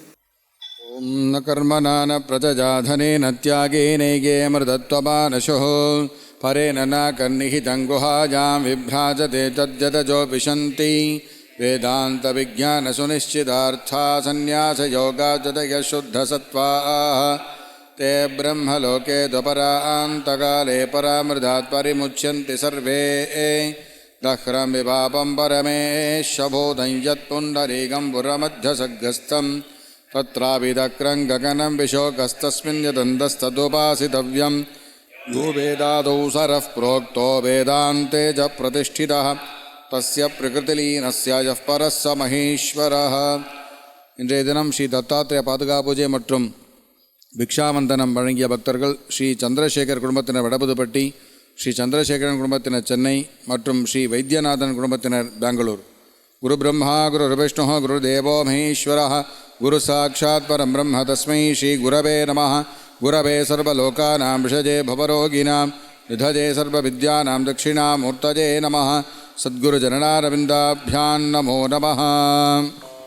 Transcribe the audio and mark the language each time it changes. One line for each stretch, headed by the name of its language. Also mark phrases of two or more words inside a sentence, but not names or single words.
Sanskrit: ओम् न कर्मणा न प्रजाधने न त्यागे नैके अमृतत्वमानशुः परेण नाकं निहितम् गुहायां विभ्राजते तद्यतयो विशन्ति वेदान्त विज्ञान सुनिश्चितार्थाः संन्यास योगाद्यतयः शुद्ध सत्त्वाः ते ब्रह्मलोके द्वपरान्तकाले परामृतात् परिमुच्यन्ति सर्वे दह्रं विपापं परमेशबोधं यत्पुण्डरीकं पुरमध्यसग्रस्थं तत्रापि दक्रं गगनं विशोकस्तस्मिन् यदन्तस्तदुपासितव्यं गोवेदादौ सरः प्रोक्तो वेदान्ते च प्रतिष्ठितः तस्य प्रकृतिलीनस्य यः परः स महेश्वरः.
Tamil: இன்றைய தினம் ஸ்ரீ தத்தாத்ரேய பாதுகா பூஜை மற்றும் பிக்ஷாவந்தனம் வழங்கிய பக்தர்கள் ஸ்ரீ சந்திரசேகர் குடும்பத்தினர் வடபுதுப்பட்டி, ஸ்ரீ சந்திரசேகரன் குடும்பத்தினர் சென்னை மற்றும் ஸ்ரீ வைத்தியநாதன் குடும்பத்தினர் பெங்களூர்.
Sanskrit: गुरु ब्रह्मा गुरु विष्णु गुरु देवो महेश्वर गुरु साक्षात् परं ब्रह्म तस्मै श्री गुरवे नमः. गुरवे सर्वलोकानां भिषजे भवरोगिणाम् निधये सर्वविद्यानां दक्षिणामूर्तये नमः. सद्गुरु जननारविन्दाभ्यां नमो नमः.